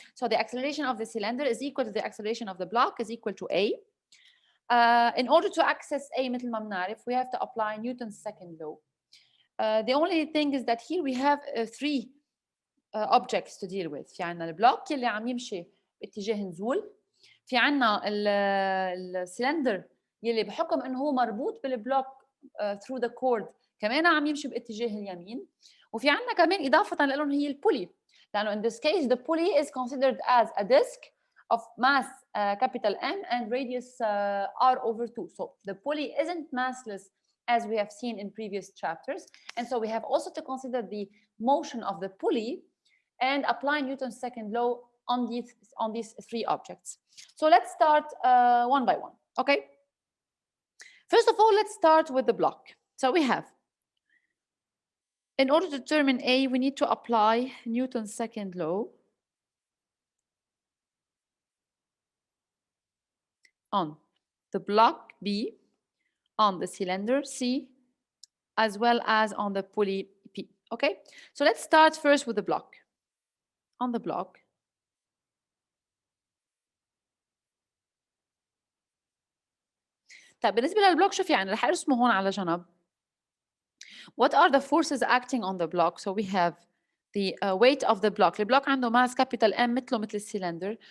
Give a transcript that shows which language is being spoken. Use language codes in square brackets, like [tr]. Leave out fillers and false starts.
[en] So the acceleration of the cylinder is equal to the acceleration of the block is equal to A. In order to access A [ar] مثل ما بنعرف, [en] we have to apply Newton's second law. The only thing is that here we have three objects to deal with. [ar] في عنا البلوك اللي عم يمشي باتجاه نزول. في عنا السلندر يلي بحكم انه هو مربوط بالبلوك [en] through the cord [ar] كمان عم يمشي باتجاه اليمين. وفي عنا كمان اضافه لهم هي البولي، لانه [en] in this case the pulley is considered as a disc of mass capital M and radius R over 2. So the pulley isn't massless as we have seen in previous chapters, and so we have also to consider the motion of the pulley and apply Newton's second law on these three objects. So let's start one by one. Okay. First of all, let's start with the block. So we have, in order to determine A, we need to apply Newton's second law on the block B, on the cylinder C, as well as on the pulley P. Okay. So let's start first with the block. On the block, [ar] طيب بالنسبة للبلوك شو في يعني؟ رح ارسمه هون على جنب. [en] What are the forces acting on the block? So we have the weight of the block. [ar] البلوك عنده mass capital M مثله مثل السيلندر.